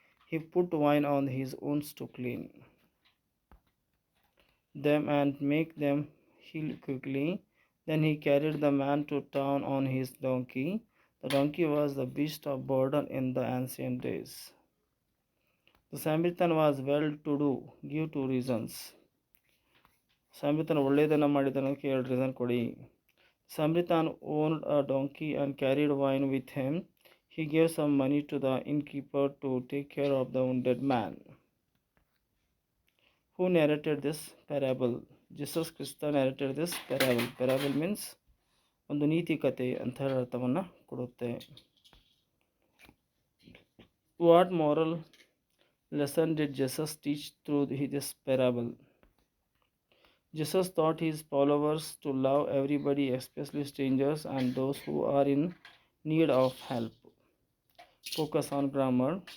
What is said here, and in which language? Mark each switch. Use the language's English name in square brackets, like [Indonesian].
[English] He put wine on his wounds to clean them and make them heal quickly. Then he carried the man to town on his donkey. The donkey was the beast of burden in the ancient days. The Samaritan was well-to-do. Give 2 reasons. [Kannada] Samaritan ಒಳ್ಳೆಯದನ್ನು ಮಾಡಿದನಕ್ಕೆ 2 reason ಕೊಡಿ. [English] Samaritan owned a donkey and carried wine with him. He gave some money to the innkeeper to take care of the wounded man. Who narrated this parable? Jesus Christ narrated this parable. Parable means [Kannada] ಒಂದು ನೀತಿ ಕಥೆ ಅಂತ ಹೇಳಿ ಅರ್ಥವನ್ನು ಕೊಡುತ್ತೆ. [English] What moral lesson did Jesus teach through this parable? Jesus taught his followers to love everybody, especially strangers and those who are in need of help. Focus on grammar.